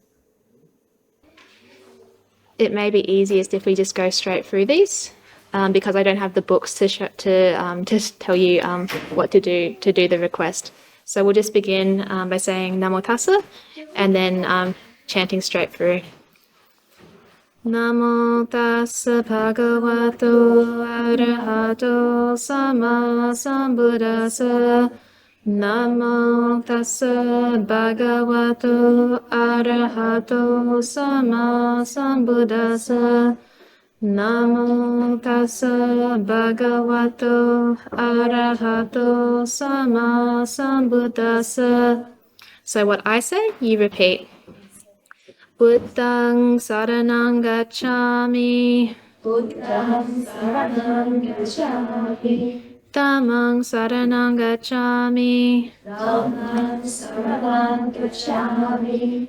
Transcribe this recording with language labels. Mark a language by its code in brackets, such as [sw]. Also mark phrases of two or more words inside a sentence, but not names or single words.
[en] It may be easiest if we just go straight through these because I don't have the books to tell you what to do the request. So we'll just begin by saying [pi] Namo Tassa [en] and then chanting straight through. [pi] Namo Tassa Bhagavato Arahato Sama Sambuddhassa. Namo Tassa Bhagavato Arahato Sama Sambuddhassa. Namo Tassa Bhagavato Arahato Sama Sambuddhassa. [en] So what I say, you repeat. [pi] Buddhang Saranang Gacchami. Buddhang Saranang Gacchami. Dhammang Saranang Gacchami. Dhammang Saranang Gacchami.